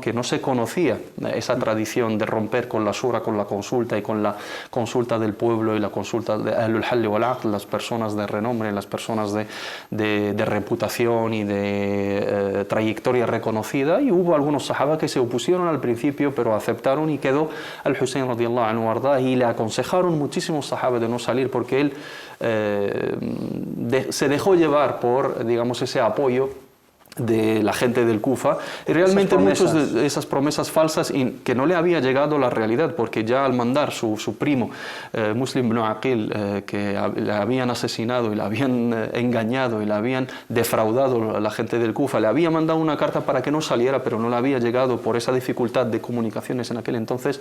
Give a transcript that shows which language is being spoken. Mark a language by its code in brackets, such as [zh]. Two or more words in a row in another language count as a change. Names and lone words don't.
[es] Que no se conocía esa tradición de romper con la shura, con la consulta y con la consulta del pueblo y la consulta de [ar] أهل الحل والعقد, [es] las personas de renombre, las personas de reputación y de trayectoria reconocida, y hubo algunos sahaba que se opusieron al principio pero aceptaron, y quedó al Hussein [ar] رضي الله عنه [es] arda, y le aconsejaron muchísimos sahaba de no salir porque él se dejó llevar por, digamos, ese apoyo de la gente del Kufa, y realmente muchas de esas promesas falsas, y que no le había llegado la realidad, porque ya al mandar su primo Muslim ibn Aqil, que le habían asesinado y le habían engañado y le habían defraudado a la gente del Kufa, le había mandado una carta para que no saliera, pero no le había llegado por esa dificultad de comunicaciones en aquel entonces.